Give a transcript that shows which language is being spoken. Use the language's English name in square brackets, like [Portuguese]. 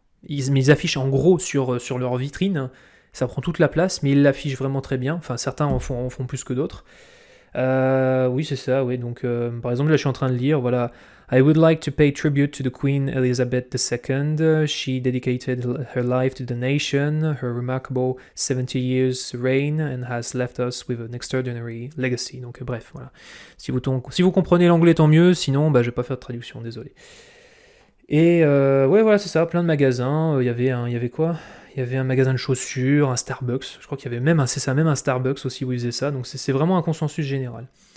[French] Ils affichent en gros sur leur vitrine, ça prend toute la place, mais ils l'affichent vraiment très bien. Enfin, certains en font plus que d'autres. Oui, c'est ça, oui. Donc, par exemple, là, je suis en train de lire, voilà. [English] I would like to pay tribute to the Queen Elizabeth II. She dedicated her life to the nation, her remarkable 70 years reign, and has left us with an extraordinary legacy. [French] Donc, bref, voilà. Si vous comprenez l'anglais, tant mieux. Sinon, je vais pas faire de traduction, désolé. Et ouais, voilà, c'est ça, plein de magasins. Il y avait quoi ? Il y avait un magasin de chaussures, un Starbucks. Je crois qu'il y avait même un Starbucks aussi où ils faisaient ça. Donc c'est vraiment un consensus général.